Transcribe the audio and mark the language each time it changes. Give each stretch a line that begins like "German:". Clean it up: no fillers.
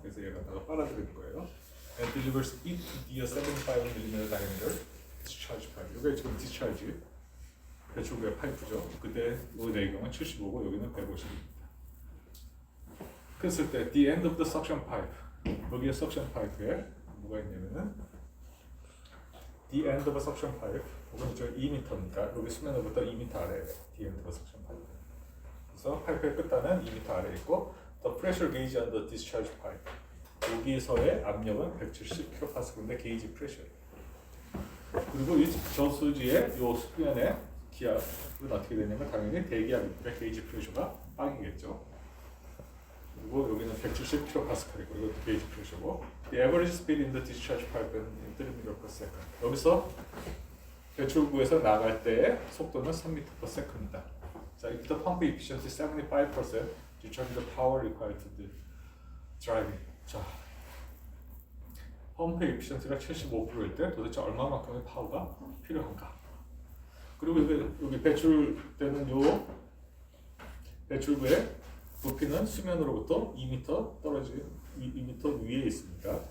Korean: 그래서 얘가 빨아들이는 거예요.
English: And delivers it to the 75mm diameter discharge pipe.
Korean: 이게 지금 discharge 배출구의 파이프죠. 그때 이 내경은 75고 여기는 150입니다.
English: 그랬을 때 the end of the suction pipe. 여기에 석션 파이프에 뭐가 있냐면은 the end of a suction pipe.
Korean: 이건 저 2m니까 여기 수면으로부터 2m 아래에 the end of a suction pipe. 그래서 파이프의 끝단은 2m 아래에 있고 the pressure gauge on the discharge pipe. 여기서의 압력은 170kPa인데 게이지 프레셔예요. 그리고 이 저수지의 이 수면의 기압은 어떻게 되냐면 당연히 대기압이니까 게이지 프레셔가 빵이겠죠.
English: 그리고 여기는 170kPa이고 이것도 게이지 프레셔고 the average speed in the discharge pipe is 3m/s.
Korean: 여기서 배출구에서 나갈 때의 속도는 3m/s입니다.
English: 자, if the pump efficiency 75%, determine the power required to the driving.
Korean: 자, 펌프 에피션시가 75%일 때 도대체 얼마만큼의 파워가 필요한가? 그리고 여기 배출되는 요 배출구의 높이는 수면으로부터 2m 떨어진 2m 위에 있습니다.